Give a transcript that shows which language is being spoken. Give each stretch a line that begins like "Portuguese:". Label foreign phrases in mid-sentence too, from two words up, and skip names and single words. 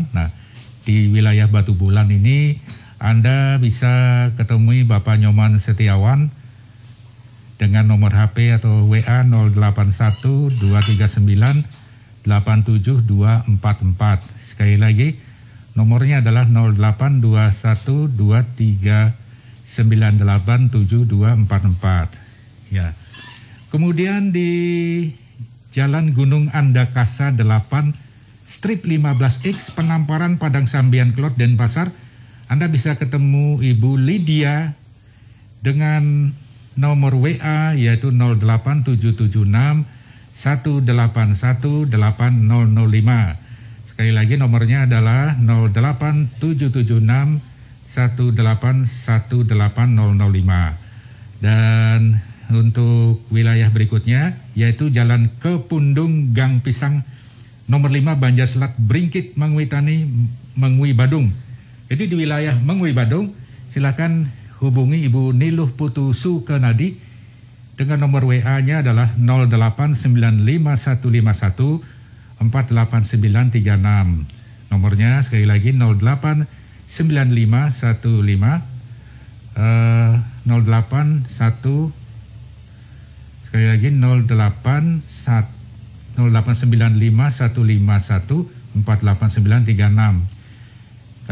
Indonesian: Nah, di wilayah Batu Bulan ini Anda bisa ketemui Bapak Nyoman Setiawan dengan nomor HP atau WA 081 239 87244. Sekali lagi, nomornya adalah 0821 2398 7244. Ya. Kemudian di Jalan Gunung Andakasa 8, strip 15X Penamparan Padang Sambian Klot Denpasar. Anda bisa ketemu Ibu Lydia dengan nomor WA yaitu 08776 181 8005. Sekali lagi nomornya adalah 08776 1818005. Dan untuk wilayah berikutnya yaitu Jalan Kepundung Gang Pisang nomor 5 Banjar Selat Bringkit Mengwi Tani Mengwi Badung. Jadi di wilayah Mengwi Badung silakan hubungi Ibu Niluh Putu Sukenadi dengan nomor WA-nya adalah 0895151 48936. Nomornya sekali lagi 0895151 sekali lagi 0895151 48936.